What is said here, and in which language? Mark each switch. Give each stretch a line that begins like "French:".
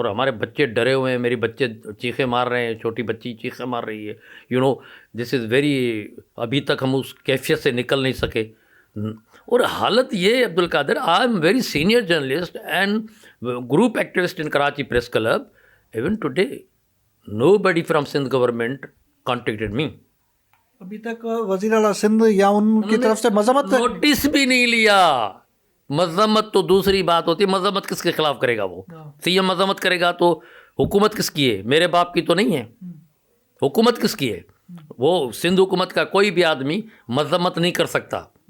Urdu: اور ہمارے بچے ڈرے ہوئے ہیں, میری بچے چیخیں مار رہے ہیں, چھوٹی بچی چیخیں مار رہی ہے.
English: this is very,
Urdu: ابھی تک ہم اس کیفیت سے نکل نہیں سکے. اور حالت یہ
English: Abdul Qadir, I am very senior journalist and group activist in Karachi press club. Even today nobody from Sindh government contacted me.
Urdu: ابھی تک وزیر اعلیٰ سندھ یا ان کی طرف سے مذمت نوٹس بھی نہیں لیا. مذمت تو دوسری بات ہوتی ہے, مذمت کس کے خلاف کرے گا؟ وہ سی ایم مذمت کرے گا تو حکومت کس کی ہے؟ میرے باپ کی تو نہیں ہے. حکومت کس کی ہے؟ وہ سندھ حکومت کا کوئی بھی آدمی مذمت نہیں کر سکتا.